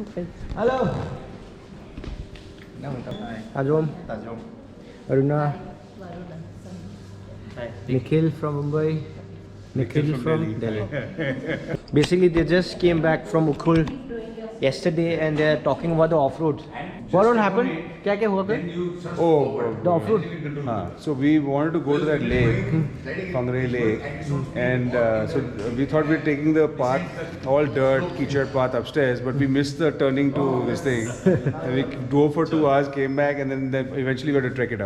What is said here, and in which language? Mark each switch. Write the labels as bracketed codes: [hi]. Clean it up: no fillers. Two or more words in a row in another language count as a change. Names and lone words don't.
[en] Hello. Ajom. Aruna. Nikhil from Mumbai. Nikhil from Delhi. Basically, they just came back from Ukhul yesterday and they're talking about the off-road. What all happened? [hi] क्या हुआ फिर? [en] Oh, The off-road. so we wanted to go to that lake, Fangrai Lake, and so we thought we were taking the path, all dirt, kitchen path upstairs, but we missed the turning to this thing. And we drove for 2 hours, came back, and then eventually we had to trek it up.